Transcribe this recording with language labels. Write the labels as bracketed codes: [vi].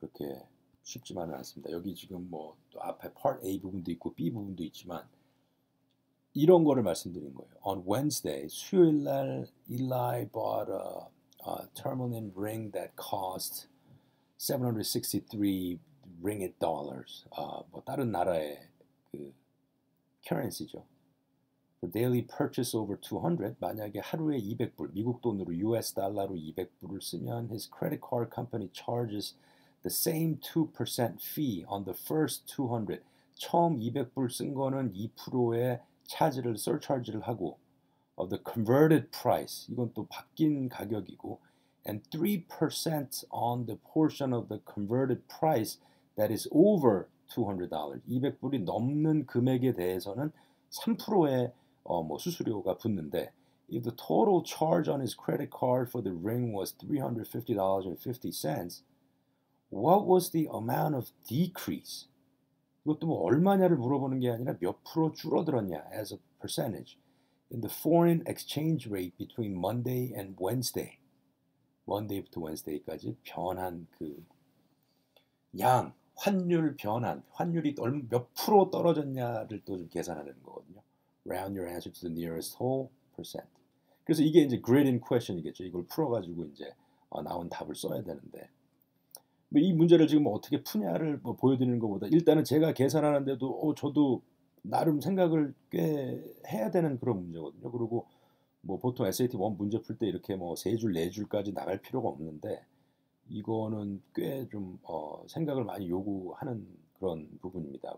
[ko] 그렇게 쉽지만은 않습니다. 여기 지금 뭐 또 앞에 Part A 부분도 있고 B 부분도 있지만 이런 거를 말씀드린 거예요. [en] On Wednesday, 수요일 날 Eli bought a tourmaline ring that cost 763 ringgit dollars. [ko] 뭐 다른 나라의 그 currency죠. [en] For daily purchase over 200, 만약에 하루에 200불, 미국 돈으로 US 달러로 200불을 쓰면 his credit card company charges the same 2% fee on the first 200. [ko] 처음 200불 쓴 거는 2%의 차지를 surcharge를 하고 of the converted price. [en] 이건 또 바뀐 가격이고 and 3% on the portion of the converted price that is over $200. 200불이 넘는 금액에 대해서는 3%의 뭐 수수료가 붙는데 if the total charge on his credit card for the ring was $350.50, what was the amount of decrease? 이것도 뭐 얼마냐를 물어보는 게 아니라 몇 프로 줄어들었냐 as a percentage in the foreign exchange rate between Monday and Wednesday. [ko] Monday부터 Wednesday까지 변한 그 양, 환율 변한, 환율이 몇 프로 떨어졌냐를 또 좀 계산하는 거거든요. [en] Round your answer to the nearest whole percent. [ko] 그래서 이게 이제 grading question이겠죠. 이걸 풀어가지고 이제 나온 답을 써야 되는데 뭐 이 문제를 지금 어떻게 푸냐를 뭐 보여드리는 것보다 일단은 제가 계산하는데도 저도 나름 생각을 꽤 해야 되는 그런 문제거든요. 그리고 뭐 보통 SAT 1 문제 풀 때 이렇게 뭐 3줄, 4줄까지 나갈 필요가 없는데 이거는 꽤 좀 생각을 많이 요구하는 그런 부분입니다.